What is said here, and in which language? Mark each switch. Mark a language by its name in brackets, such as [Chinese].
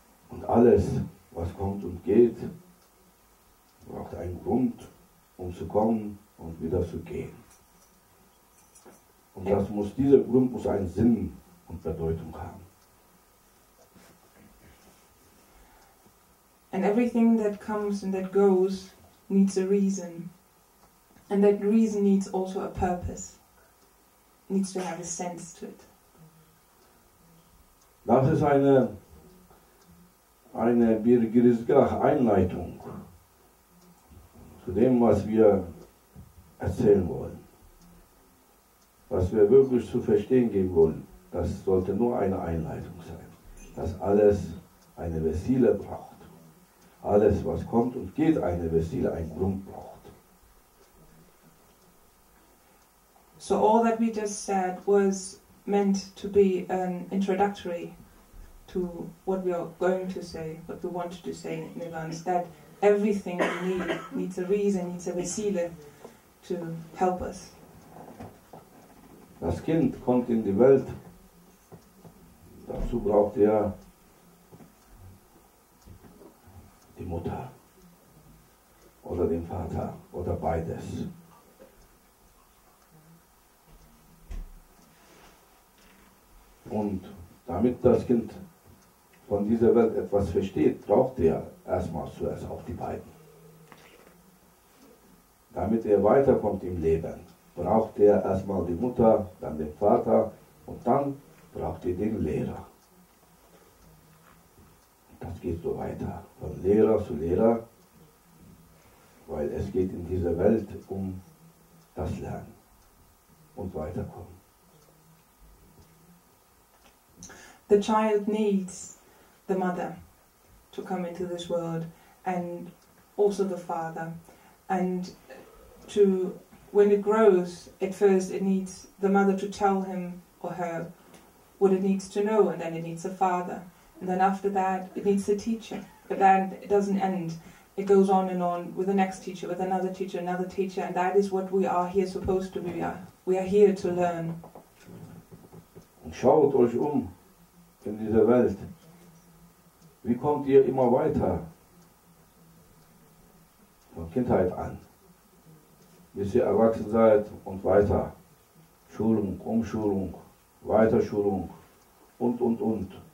[German] Und alles, was kommt und geht, braucht einen Grund, um zu kommen und wieder zu gehen. Und dieser Grund muss einen Sinn und Bedeutung haben. [English] And everything that comes and that goes needs a reason. And that reason needs also a purpose. It needs to have a sense to it. [German] Das ist [Turkish] bir girizgah, [German] Einleitung zu dem, was wir erzählen wollen. Was wir wirklich zu verstehen geben wollen, das sollte nur eine Einleitung sein. Dass alles eine Wesile braucht. Alles, was kommt und geht, eine Wesile, einen Grund braucht. [English] So all that we just said was meant to be an introductory to what we are going to say, what we wanted to say in advance, that everything we need needs a reason, needs a Wesile to help us. [German] Das Kind kommt in die Welt, dazu braucht er die Mutter oder den Vater oder beides. Und damit das Kind von dieser Welt etwas versteht, braucht er erstmal zuerst auch die beiden. Damit er weiterkommt im Leben, braucht er erstmal die Mutter, dann den Vater und dann braucht er den Lehrer. Das geht so weiter, von Lehrer zu Lehrer, weil es geht in dieser Welt um das Lernen und Weiterkommen. [English] The child needs the mother to come into this world and also the father. And when it grows, at first it needs the mother to tell him or her what it needs to know, and then it needs a father. And then after that, it needs a teacher. But then it doesn't end. It goes on and on with the next teacher, with another teacher, and that is what we are here supposed to be. We are here to learn. [German] Und schaut euch in dieser Welt. Wie kommt ihr immer weiter? Von Kindheit an. Bis ihr erwachsen seid und weiter. Schulung, Umschulung, Weiterschulung und.